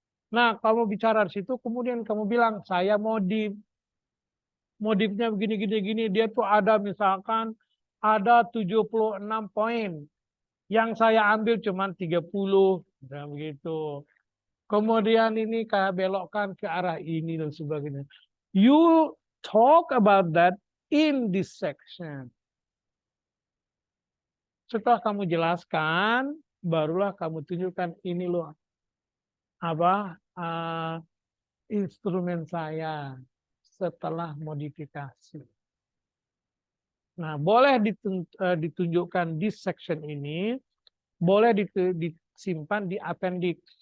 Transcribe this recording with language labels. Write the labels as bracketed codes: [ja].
[id] Nah, kamu bicara di situ, kemudian kamu bilang saya modifnya begini, dia tuh ada misalkan ada 76 poin, yang saya ambil cuma 30, nah, begitu. Kemudian ini kayak belokkan ke arah ini dan sebagainya. [en] You talk about that in this section. [id] Setelah kamu jelaskan, barulah kamu tunjukkan ini loh apa instrumen saya setelah modifikasi. Nah, boleh ditunjukkan di section ini, boleh disimpan di appendix.